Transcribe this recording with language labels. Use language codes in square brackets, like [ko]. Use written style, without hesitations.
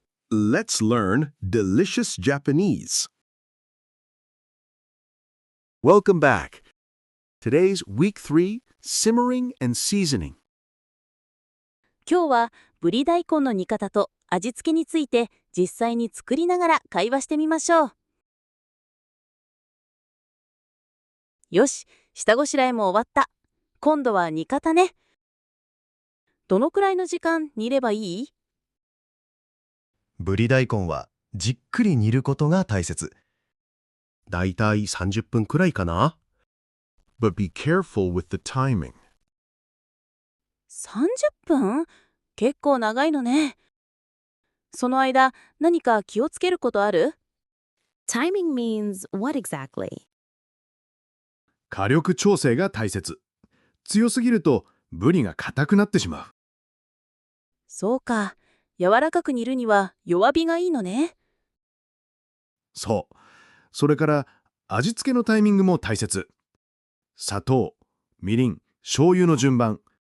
[en] Let's learn delicious Japanese. Welcome back. Today's Week 3, Simmering and Seasoning. [ja] 今日はぶり大根の煮方と味付けについて実際に作りながら会話してみましょう。よし、下ごしらえも終わった。今度は煮方ね。どのくらいの時間煮ればいい？ぶり大根はじっくり煮ることが大切。だいたい30分くらいかな。 [en] But be careful with the timing. [ja] 30分？結構長いのね。その間、何か気をつけることある？ [en] Timing means what exactly? [ja] 火力調整が大切。強すぎるとぶりが硬くなってしまう。そうか。柔らかく煮るには弱火がいいのね。そう。それから味付けのタイミングも大切。砂糖、みりん、醤油の順番。